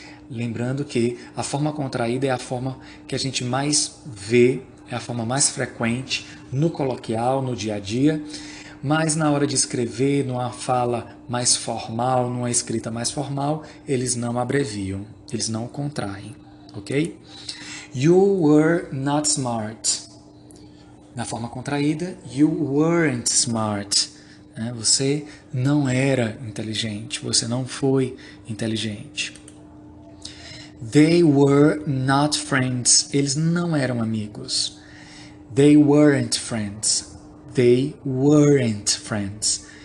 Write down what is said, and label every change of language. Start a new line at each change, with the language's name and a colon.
Portuguese: Lembrando que a forma contraída é a forma que a gente mais vê, é a forma mais frequente no coloquial, no dia a dia, mas na hora de escrever, numa fala mais formal, numa escrita mais formal, eles não abreviam, eles não contraem, ok?
English: You were not smart.
Portuguese: Na forma contraída,
English: you weren't smart.
Portuguese: Você não era inteligente, você não foi inteligente.
English: They were not friends.
Portuguese: Eles não eram amigos.
English: They weren't friends. They weren't friends.